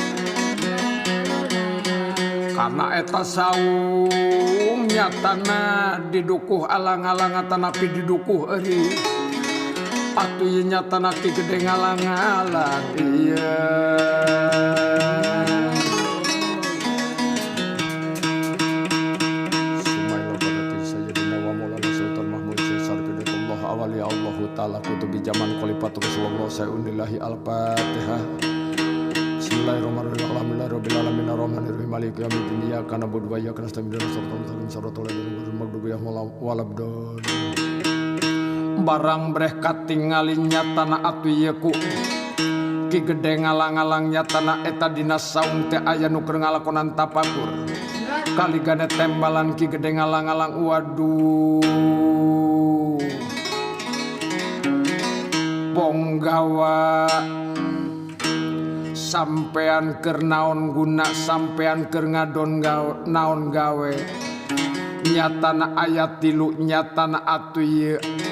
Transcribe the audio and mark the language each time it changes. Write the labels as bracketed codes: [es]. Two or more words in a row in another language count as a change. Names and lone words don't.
[su] karena eta saung nyatana didukuh alang-alang atanapi didukuh euring atuh ieu nyatana ki gede ngalang-alang ieu Sumaila Badatin [ar] سيدنا ومولانا [su] Sultan Mahmud Syekh Pidatullah [ar] أولياء الله تعالى قطب الزمان خليفة رسول الله سيون الله الفاتحة. بسم الله الرحمن الرحيم. الحمد لله رب العالمين الرحمن الرحيم مالك يوم الدين إياك نعبد وإياك نستعين اهدنا الصراط الذين مغضوب عليهم ولا الضالين. [su] Barang breh katingali nyatana atuh ieu ku ki gede ngalang-alang nyatana eta dina saung teh aya nu keur ngalakonan tapakur kaligane tembalan ki gede ngalang-alang waduh ponggawa sampean keur naon guna sampean keur ngadon naon gawe nyatana aya tilu nyatana atuh ieu